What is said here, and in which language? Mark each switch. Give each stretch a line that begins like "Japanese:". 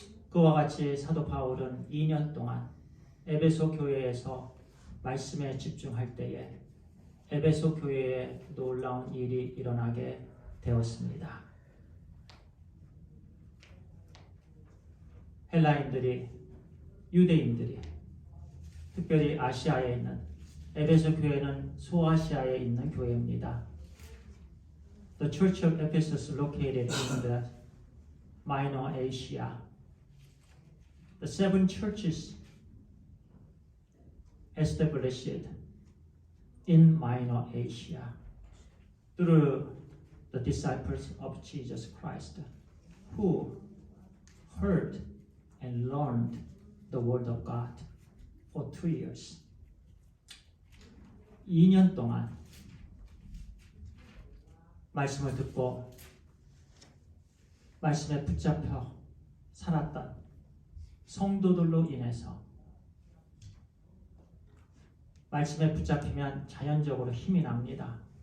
Korean: 그와 같이 사도 바울은 2년 동안 에베소 교회에서 말씀에 집중할 때에 에베소 교회에 놀라운 일이 일어나게 되었습니다. 헬라인들이 유대인들이 특별히 아시아에 있는 에베소 교회는 소아시아에 있는 교회입니다.
English: The Church of Ephesus located in the Minor Asia. The 7 churches established in Minor Asia through the disciples of Jesus Christ who heard and learned the Word of God for 2 years.
Korean: 2년 동안 말씀을 듣고 말씀에 붙잡혀 살았던 성도들로 인해서 말씀에 붙잡히면 자연적으로 힘이 납니다.